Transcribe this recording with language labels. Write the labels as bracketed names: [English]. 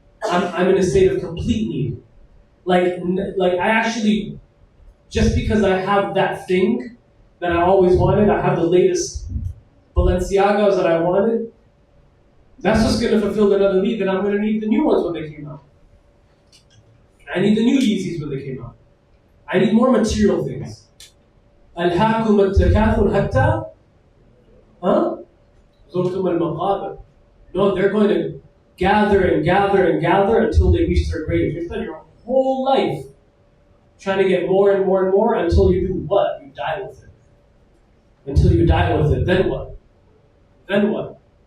[English] I'm in a state of complete need. Like I actually, just because I have that thing that I always wanted, I have the latest Balenciagas that I wanted, that's just going to fulfill another need, then I'm going to need the new ones when they came out. I need the new Yeezys when they came out. I need more material things. [Arabic] أَلْهَاكُمُ التَّكَاثُرُ حَتَّى زُرْتُمُ الْمَقَابِرَ. [English] No, they're going to gather and gather and gather until they reach their grave. You spend your whole life trying to get more and more and more until you do what? You die with it. Until you die with it. Then what? Then what?